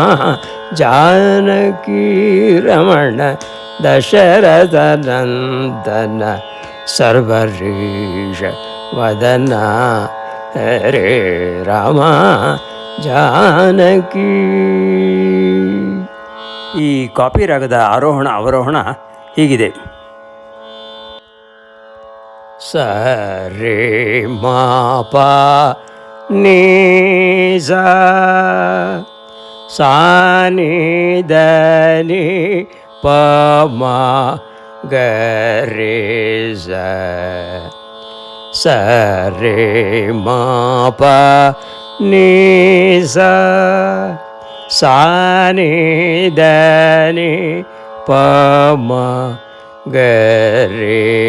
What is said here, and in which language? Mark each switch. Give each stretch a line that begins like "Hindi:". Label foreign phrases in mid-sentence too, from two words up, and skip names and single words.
Kannada: ಜಾನಕಿ ರಮಣ ದಶರಥ ನಂದನ ಸರ್ವರೀಶ ವದನ ಹರೇ ರಾಮ ಜಾನಕಿ. ಈ ಕಾಪಿ ರಾಗದ ಆರೋಹಣ ಅವರೋಹಣ ಹೀಗಿದೆ. ಸ ರೇ ಮಾ ಪ ನೀ ಸಾ ನಿ ದ ನಿ ಪ ಮ ಗ ರೇ ಸ ರೇ ಮಾ ಪ ನೀ ಸಾ ನಿ ದ ನಿ ಪ ಮ ಗ ರೇ